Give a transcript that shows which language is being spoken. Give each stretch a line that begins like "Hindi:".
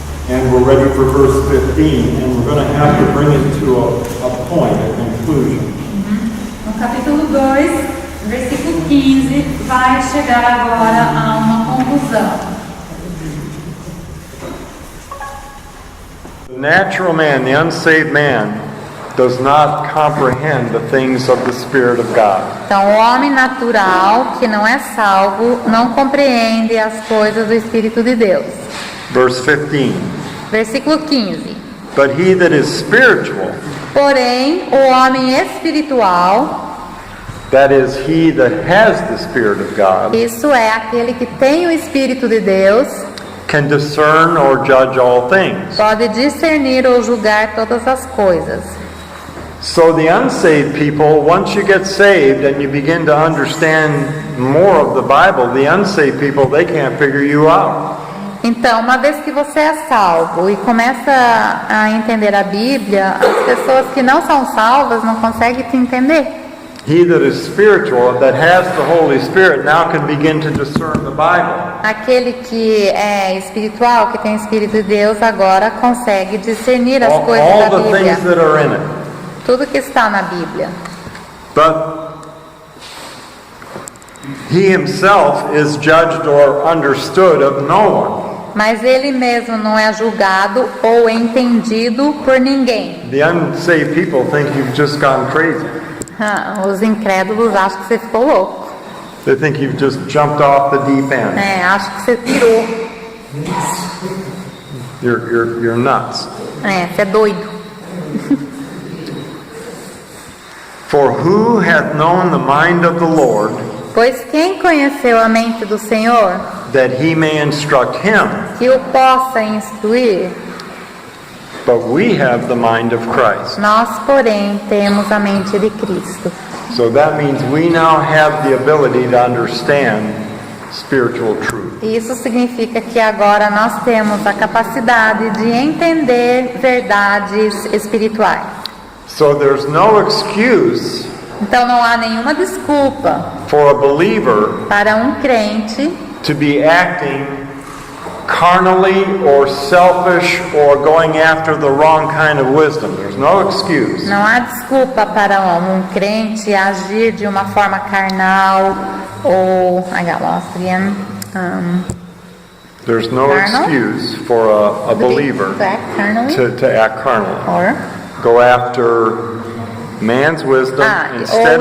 English: And we're ready for verse 15, and we're going to have to bring it to a point, a conclusion.
Portuguese: No capítulo 2, versículo 15, vai chegar agora a uma conclusão.
English: The natural man, the unsaved man, does not comprehend the things of the Spirit of God.
Portuguese: Então, o homem natural, que não é salvo, não compreende as coisas do Espírito de Deus.
English: Verse 15.
Portuguese: Versículo 15.
English: But he that is spiritual,
Portuguese: Porém, o homem espiritual,
English: that is, he that has the Spirit of God,
Portuguese: isso é aquele que tem o Espírito de Deus,
English: can discern or judge all things.
Portuguese: pode discernir ou julgar todas as coisas.
English: So the unsaved people, once you get saved and you begin to understand more of the Bible, the unsaved people, they can't figure you out.
Portuguese: Então, uma vez que você é salvo e começa a entender a Bíblia, as pessoas que não são salvas não conseguem te entender.
English: He that is spiritual, that has the Holy Spirit, now can begin to discern the Bible.
Portuguese: Aquele que é espiritual, que tem o Espírito de Deus, agora consegue discernir as coisas
English: All
Portuguese: da
English: the
Portuguese: Bíblia.
English: things that are in it.
Portuguese: Tudo que está na Bíblia.
English: But he himself is judged or understood of no one.
Portuguese: Mas ele mesmo não é julgado ou entendido por ninguém.
English: The unsaved people think you've just gone crazy.
Portuguese: Os incrédulos acham que você ficou louco.
English: They think you've just jumped off the deep end.
Portuguese: Acham que você pirou.
English: You're nuts.
Portuguese: Você é doido.
English: For who hath known the mind of the Lord,
Portuguese: Pois quem conheceu a mente do Senhor,
English: that he may instruct him?
Portuguese: que o possa instruir?
English: But we have the mind of Christ.
Portuguese: Nós, porém, temos a mente de Cristo.
English: So that means we now have the ability to understand spiritual truth.
Portuguese: Isso significa que agora nós temos a capacidade de entender verdades espirituais.
English: So there's no excuse
Portuguese: Então não há nenhuma desculpa
English: for a believer
Portuguese: para um crente
English: to be acting carnally or selfish or going after the wrong kind of wisdom. There's no excuse.
Portuguese: Não há desculpa para um crente agir de uma forma carnal ou
English: I got lost again. There's no Carnal? excuse for a believer To act carnally? to act carnally. Or Go after man's wisdom instead